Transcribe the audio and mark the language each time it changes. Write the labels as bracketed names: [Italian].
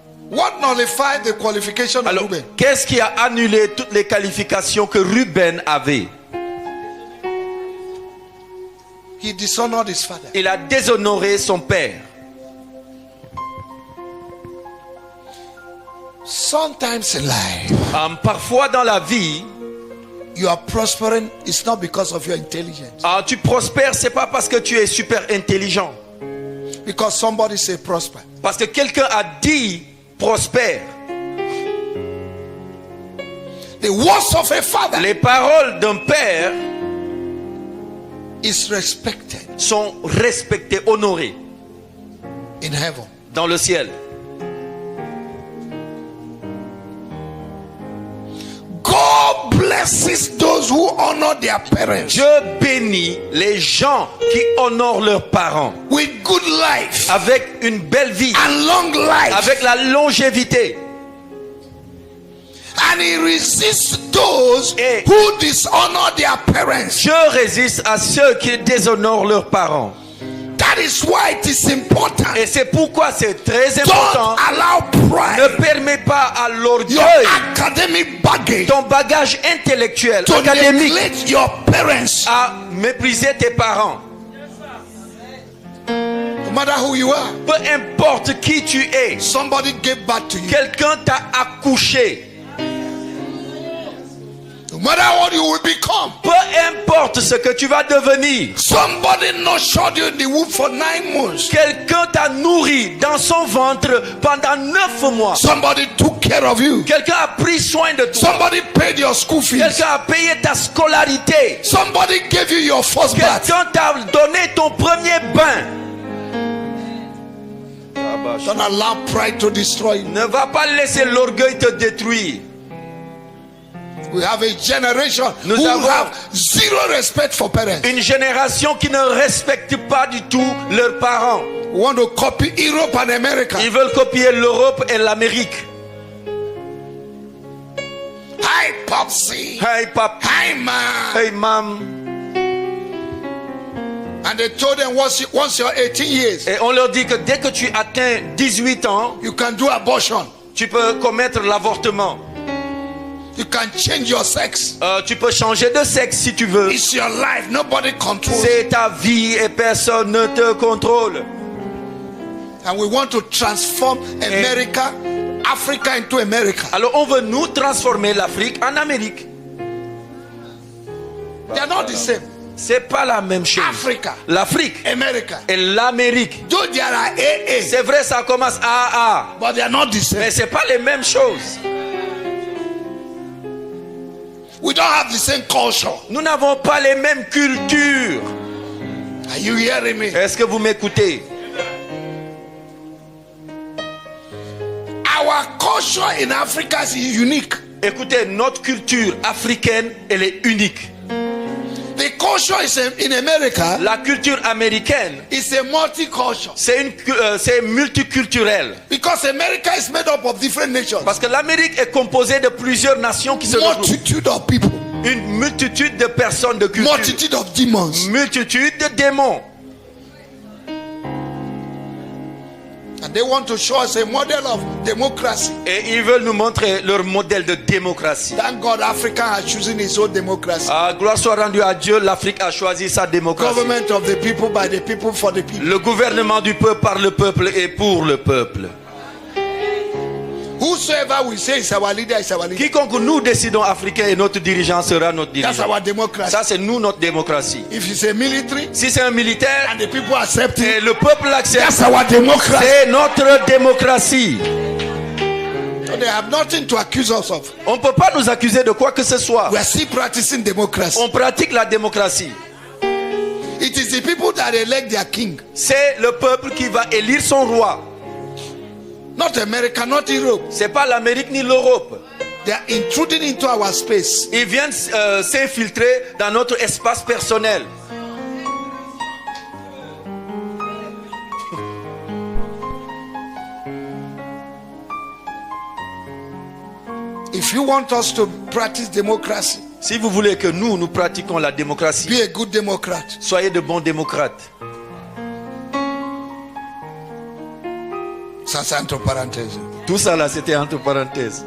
[English] What nullified the qualification of [French] Alors, [English] Reuben? [French] qu'est-ce qui a annulé toutes les qualifications que Ruben avait? [English] He dishonored his father. [French] Il a déshonoré son père. [English] Sometimes in life, [French] Parfois dans la vie, [English] you are prospering. It's not because of your intelligence. [French] tu prospères, c'est pas parce que tu es super intelligent. [English] Because somebody say prosper. [French] Parce que quelqu'un a dit prospère. [English] The words of a father [French] Les paroles d'un père [English] is respected [French] sont respectées, honorées [English] in heaven. [French] dans le ciel. [English] God blesses those who honor their parents [French] Dieu bénit les gens qui honorent leurs parents [English] with good life [French] avec une belle vie, [English] and long life. [French] avec la longévité. [English] And he resists those [French] Et [English] who dishonor their parents. [French] Dieu résiste à ceux qui déshonorent leurs parents. [English] That is why it is important. [French] Et c'est pourquoi c'est très [English] Don't [French] important. [English] allow [French] Ne [English] pride, [French] permets pas à [English] your [French] l'orgueil, [English] academic baggage, [French] ton bagage intellectuel, [English] to [French] académique, [English] neglect your parents. [French] à mépriser tes parents. [English] No matter who you are, [French] Peu importe qui tu es, [English] somebody gave back to you. [French] quelqu'un t'a accouché. [English] No matter what you will become, [French] Peu importe ce que tu vas devenir, [English] somebody nurtured you in the womb for 9 months. [French] quelqu'un t'a nourri dans son ventre pendant 9 mois. [English] Somebody took care of you. [French] Quelqu'un a pris soin de toi. [English] Somebody paid your school fees. [French] Quelqu'un a payé ta scolarité. [English] Somebody gave you your first bath. [French] Quelqu'un t'a donné ton premier bain. [English] Don't allow pride to destroy you. [French] Ne va pas laisser l'orgueil te détruire. [English] We have a generation [French] Nous [English] who [French] avons [English] have zero respect for parents. [French] une génération qui ne respecte pas du tout leurs parents. [English] We want to copy Europe and America. [French] Ils veulent copier l'Europe et l'Amérique. [English] Hi, Popsy. [French] Hey papa, [English] Hi, man. [French] hey mam. [English] And they told them once you're 18 years, [French] Et on leur dit que dès que tu atteins 18 ans, [English] you can do abortion. [French] tu peux commettre l'avortement. [English] You can change your sex. [French] Tu peux changer de sexe si tu veux. [English] It's your life. Nobody controls. [French] C'est ta vie et personne ne te contrôle. [English] And we want to transform America, Africa into America. [French] Alors on veut nous transformer l'Afrique en Amérique. [English] They are not the same. [French] C'est pas la même chose. [English] Africa, [French] L'Afrique [English] America. [French] et l'Amérique. [English] Though there are AA, [French] C'est vrai, ça commence à A, [English] but they are not the same. [French] mais c'est pas les mêmes choses. [English] We don't have the same culture. [French] Nous n'avons pas les mêmes cultures. [English] Are you hearing me? [French] Est-ce que vous m'écoutez? [English] Our culture in Africa is unique. [French] Écoutez, notre culture africaine, elle est unique. [English] The culture is in America. [French] La culture américaine, [English] It's a multicultural. [French] c'est multiculturel. [English] Because America is made up of different nations. [French] Parce que l'Amérique est composée de plusieurs nations qui se regroupent. [English] Multitude of people. [French] Une multitude de personnes de culture. [English] multitude of demons. [French] Multitude de démons. [English] And they want to show us a model of democracy. [French] Et ils veulent nous montrer leur modèle de démocratie. [English] Thank God Africa has chosen its own democracy. [French] Gloire soit rendue à Dieu, l'Afrique a choisi sa démocratie. [English] Government of the people, by the people, for the people. [French] Le gouvernement du peuple par le peuple et pour le peuple. [English] Whosoever we say is our leader is our leader. [French] Quiconque nous décidons africain et notre dirigeant sera notre [English] That's [French] dirigeant. [English] our democracy. [French] Ça c'est nous notre démocratie. [English] If it's a military [French] Si c'est un militaire [English] and the people accept [French] et [English] it, [French] le peuple l'accepte, [English] that's our democracy. [French] c'est notre démocratie. [English] So they have nothing to accuse us of. [French] On ne peut pas nous accuser de quoi que ce soit. [English] We are still practicing democracy. [French] On pratique la démocratie. [English] It is the people that elect their king, [French] C'est le peuple qui va élire son roi. [English] not America, not Europe. [French] C'est pas l'Amérique ni l'Europe. [English] They are intruding into our space. [French] Ils viennent s'infiltrer dans notre espace personnel. [English] If you want us to practice democracy, [French] Si vous voulez que nous pratiquons la démocratie, [English] be a good Democrat. [French] soyez de bons démocrates. Ça, c'est entre parenthèses. Tout ça là, c'était entre parenthèses.